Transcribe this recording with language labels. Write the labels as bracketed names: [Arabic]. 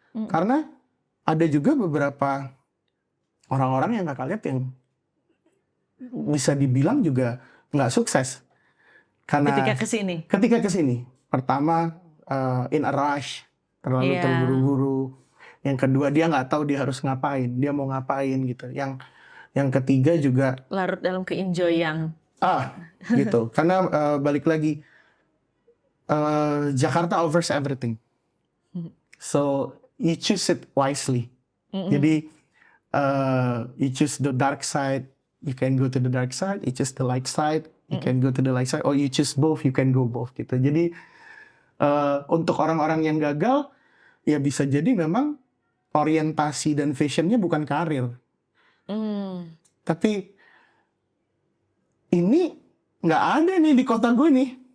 [Indonesian] Karena ada juga beberapa orang-orang yang kakak lihat yang bisa dibilang juga nggak sukses. Karena ketika kesini, pertama [English] in a rush, [Indonesian] terlalu Iya. terburu-buru. Yang kedua dia nggak tahu dia harus ngapain, dia mau ngapain gitu. Yang ketiga juga larut dalam ke-enjoy-yang. gitu. Karena balik lagi, [English] Jakarta offers everything. So you choose it wisely. Jadi you choose the dark side, you can go to the dark side. You choose the light side, you can go to the light side. Or you choose both, you can go both gitu. [Indonesian] Jadi untuk orang-orang yang gagal, ya bisa jadi memang orientasi dan visionnya bukan karir. Tapi ini nggak ada nih di kota gue nih.